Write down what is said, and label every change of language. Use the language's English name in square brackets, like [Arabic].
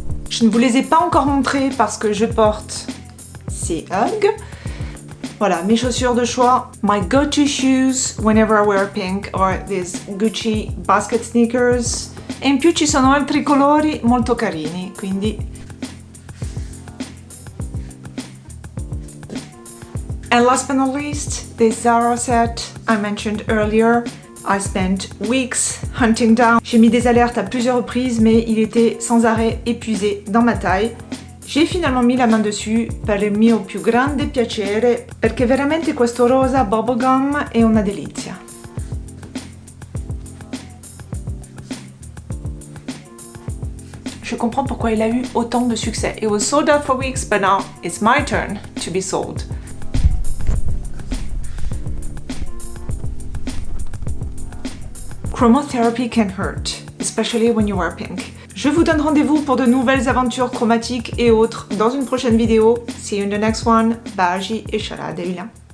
[French] Je ne vous les ai pas encore montrés parce que je porte ces Hug. Voilà, mes chaussures de choix. [English] My go-to shoes whenever I wear pink are these Gucci basket sneakers. [Italian] E in più ci sono altri colori molto carini, quindi... [English] And last but not least, this Zara set I mentioned earlier. I spent weeks hunting down. [French] J'ai mis des alertes à plusieurs reprises, mais il était sans arrêt épuisé dans ma taille. J'ai finalement mis la main dessus [Italian] per il mio più grande piacere, perché veramente questo rosa bubblegum è una delizia. [French] Je comprends pourquoi il a eu autant de succès. [English] It was sold out for weeks, but now it's my turn to be sold. Chromotherapy can hurt, especially when you wear pink. [French] Je vous donne rendez-vous pour de nouvelles aventures chromatiques et autres dans une prochaine vidéo. [English] See you in the next one. [French] Baji et Shala Devila.